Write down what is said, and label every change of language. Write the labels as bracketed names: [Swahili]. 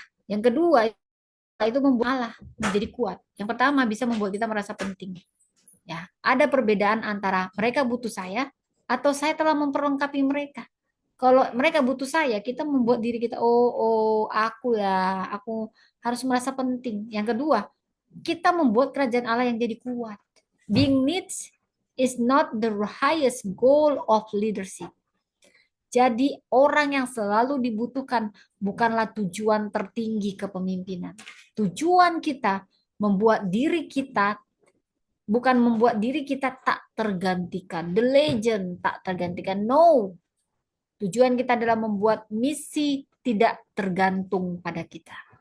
[Indonesian] Yang kedua, itu membuat Allah menjadi kuat. Yang pertama bisa membuat kita merasa penting. Ya, ada perbedaan antara mereka butuh saya atau saya telah memperlengkapi mereka. Kalau mereka butuh saya, kita membuat diri kita, aku ya, aku harus merasa penting. Yang kedua, kita membuat kerajaan Allah yang jadi kuat. [English] Being needs is not the highest goal of leadership. [Indonesian] Jadi orang yang selalu dibutuhkan bukanlah tujuan tertinggi kepemimpinan. Tujuan kita membuat diri kita bukan membuat diri kita tak tergantikan. [English] The legend [Indonesian] tak tergantikan. No. Tujuan kita adalah membuat misi tidak tergantung pada kita.